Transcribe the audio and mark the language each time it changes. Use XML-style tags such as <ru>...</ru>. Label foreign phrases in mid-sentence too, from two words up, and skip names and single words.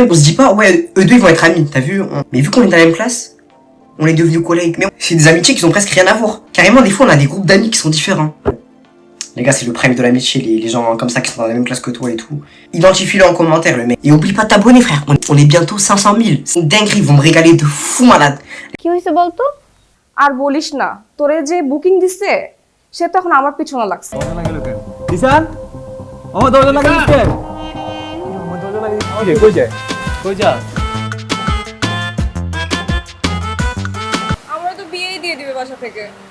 <fr>On se dit pas, ouais, eux deux ils vont être amis, t'as vu? Mais vu qu'on est dans la même classe, on est devenus collègues. Mais c'est des amitiés qui ont presque rien à voir. Carrément, des fois, on a des groupes d'amis qui sont différents. Les gars, c'est le prime de l'amitié, les gens comme ça qui sont dans la même classe que toi et tout. Identifie-le en commentaire, le mec. Et oublie pas de t'abonner, frère. On est bientôt 500 000. C'est une dinguerie, ils vont me régaler de fou malade.</fr> <bn>কি হয়েছে বলতো? আর বলিস না, তোরে যে বুকিং দিছে সে তখন আমার পিছনে লাগছে। দিশান আমার দরজা লাগিয়ে দিচ্ছে আমার দরজা লাগিয়ে দিচ্ছে কই যায় কই যা আমরা তো বিয়েই দিয়ে দিবে বাসা থেকে।</bn>